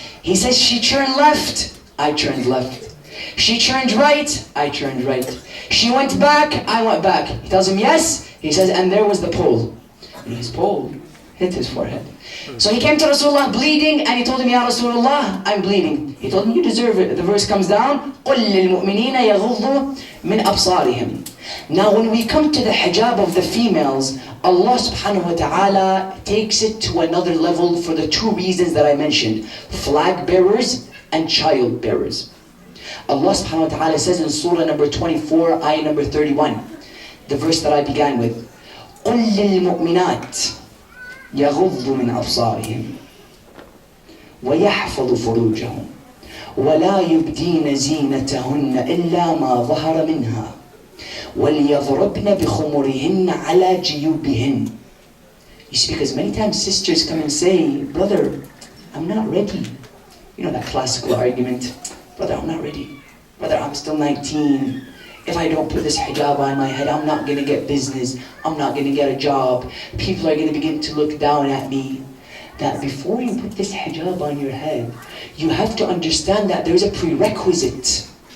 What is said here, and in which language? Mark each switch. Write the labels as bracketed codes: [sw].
[en] He says, she turned left, I turned left. She turned right, I turned right. She went back, I went back. He tells him, yes. He says, and there was the pole. And his pole hit his forehead. So he came to Rasulullah bleeding, and he told him, Ya Rasulullah, I'm bleeding. He told him, you deserve it. The verse comes down, [ar] قُلْ لِلْمُؤْمِنِينَ يَغُضُّوا مِنْ أَبْصَارِهِمْ. [en] Now when we come to the hijab of the females, Allah subhanahu wa ta'ala takes it to another level for the two reasons that I mentioned. Flag bearers and child bearers. Allah subhanahu wa ta'ala says in surah number 24, ayah number 31, the verse that I began with, [ar] قُلْ لِلْمُؤْمِنَاتِ يَغُضُّ مِنْ أَبْصَارِهِمْ وَيَحْفَظُ فُرُوجَهُمْ وَلَا يُبْدِينَ زِينَتَهُنَّ إِلَّا مَا ظَهَرَ مِنْهَا وَلْيَضْرِبْنَ بِخُمُرِهِنَّ عَلَى جِيُوبِهِنَّ. [en] You see, because many times sisters come and say, brother, I'm not ready. You know that classical argument, brother, I'm not ready. Brother, I'm still 19. If I don't put this hijab on my head, I'm not going to get business. I'm not going to get a job. People are going to begin to look down at me. That before you put this hijab on your head, you have to understand that there's a prerequisite.